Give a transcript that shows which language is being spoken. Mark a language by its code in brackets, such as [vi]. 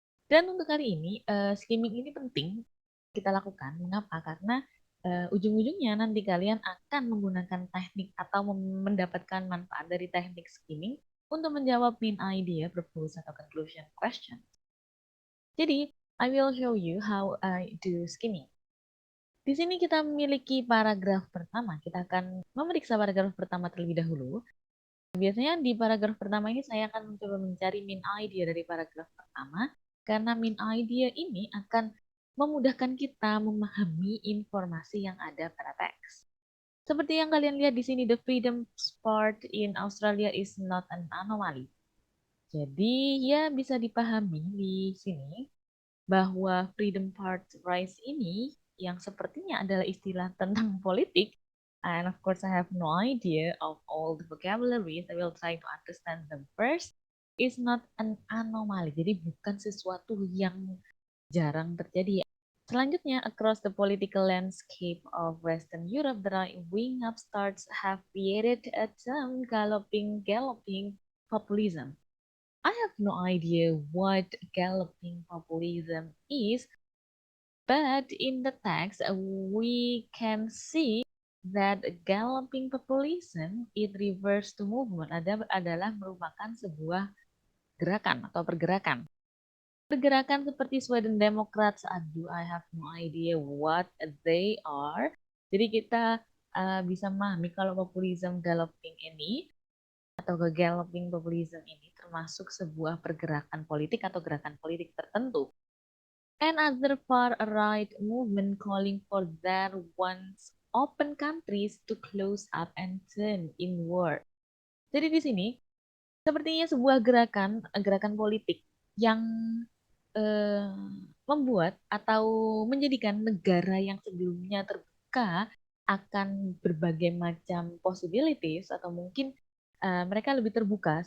[id] Dan untuk hari ini, skimming ini penting kita lakukan. Mengapa? Karena ujung-ujungnya nanti kalian akan menggunakan teknik atau mendapatkan manfaat dari teknik skimming untuk menjawab main idea, purpose, atau conclusion question. [en] Jadi, I will show you how I do skimming. [id] Di sini kita memiliki paragraf pertama. Kita akan memeriksa paragraf pertama terlebih dahulu. Biasanya di paragraf pertama ini saya akan mencoba mencari main idea dari paragraf pertama, karena main idea ini akan memudahkan kita memahami informasi yang ada pada teks. Seperti yang kalian lihat di sini, [en] the freedom part in Australia is not an anomaly. [id] Jadi ya bisa dipahami di sini bahwa freedom part rights ini yang sepertinya adalah istilah tentang politik. [en] And of course, I have no idea of all the vocabularies. I will try to understand them first. Is not an anomaly. [id] Jadi bukan sesuatu yang jarang terjadi. [en] Selanjutnya, across the political landscape of Western Europe, the right-wing upstarts have created a term galloping populism. I have no idea what galloping populism is, but in the text we can see that galloping populism it refers to movement [id] adalah merupakan sebuah gerakan atau pergerakan. Pergerakan seperti Sweden Democrats, aduh, [en] I have no idea what they are. [id] Jadi kita bisa memahami kalau populism galloping ini atau ke galloping populism ini termasuk sebuah pergerakan politik atau gerakan politik tertentu. [en] And other far-right movement calling for their once open countries to close up and turn inward. [id] Jadi di sini sepertinya sebuah gerakan politik yang eh, membuat atau menjadikan negara yang sebelumnya terbuka akan berbagai macam possibilities atau mungkin mereka lebih terbuka.